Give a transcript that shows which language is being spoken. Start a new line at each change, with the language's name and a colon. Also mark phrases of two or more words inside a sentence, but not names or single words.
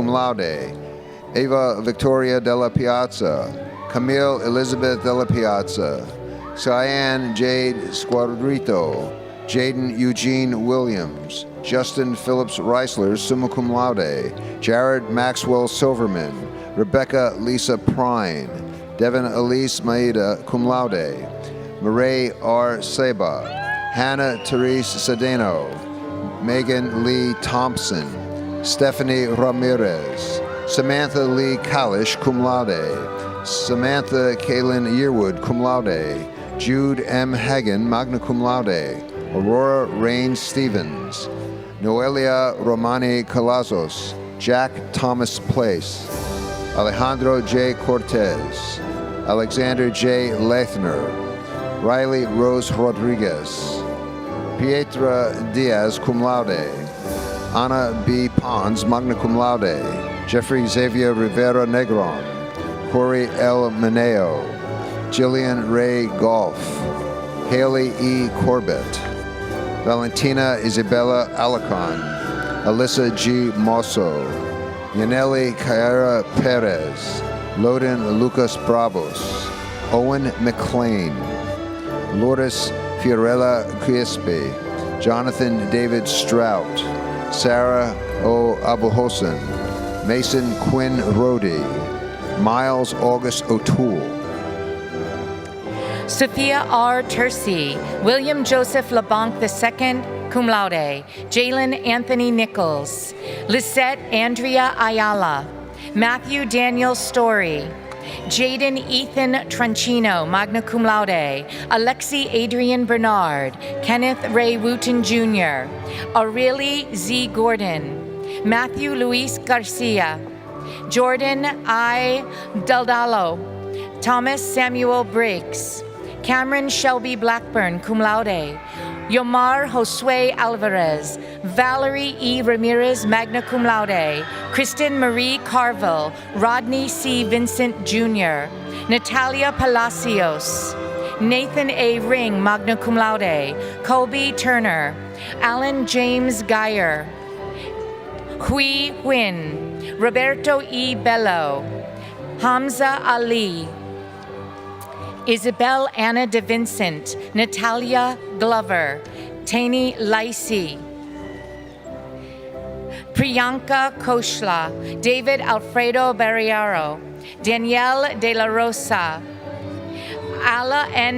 English: laude, Eva Victoria Della Piazza, Camille Elizabeth Della Piazza, Cyan Jade Squadrito, Jaden Eugene Williams, Justin Phillips Reisler,
Latin: summa cum laude,
English: Jared Maxwell Silverman, Rebecca Lisa Prine, Devin Elise Maida,
Latin: cum laude,
English: Marae R. Seba, Hannah Therese Sedeno, Megan Lee Thompson, Stephanie Ramirez, Samantha Lee Kalish,
Latin: cum laude,
English: Samantha Kaylin Yearwood,
Latin: cum laude,
English: Jude M. Hagen,
Latin: magna cum laude,
English: Aurora Rain Stevens, Noelia Romani Calazos, Jack Thomas Place, Alejandro J. Cortez, Alexander J. Lethner, Riley Rose Rodriguez, Pietra Diaz,
Latin: cum laude,
English: Ana B. Pons,
Latin: magna cum laude,
English: Jeffrey Xavier Rivera Negron, Corey L. Meneo, Jillian Ray Golf, Haley E. Corbett, Valentina Isabella Alacon, Alyssa G. Mosso, Yaneli Kaira Perez, Loden Lucas Bravos, Owen McLean, Lourdes Fiorella Crispe, Jonathan David Strout, Sarah O. Abuhosen, Mason Quinn Rody, Miles August O'Toole, Sophia R. Tercy, William Joseph LeBlanc II,
Latin: cum laude,
English: Jalen Anthony Nichols, Lisette Andrea Ayala, Matthew Daniel Story, Jaden Ethan Tranchino,
Latin: magna cum laude,
English: Alexi Adrian Bernard, Kenneth Ray Wooten Jr., Aurelie Z. Gordon, Matthew Luis Garcia, Jordan I. Daldalo, Thomas Samuel Briggs, Cameron Shelby Blackburn,
Latin: cum laude,
English: Yomar Josue Alvarez, Valerie E.
Latin: Ramirez, magna cum laude,
English: Kristen Marie Carville, Rodney C. Vincent Jr., Natalia Palacios, Nathan A. Ring,
Latin: magna cum laude,
English: Colby Turner, Alan James Geyer, Hui Huyn, Roberto E. Bello, Hamza Ali, Isabel Anna DeVincent, Natalia Glover, Tani Lacey, Priyanka Koshla, David Alfredo Barriero, Danielle De La Rosa, Ala N.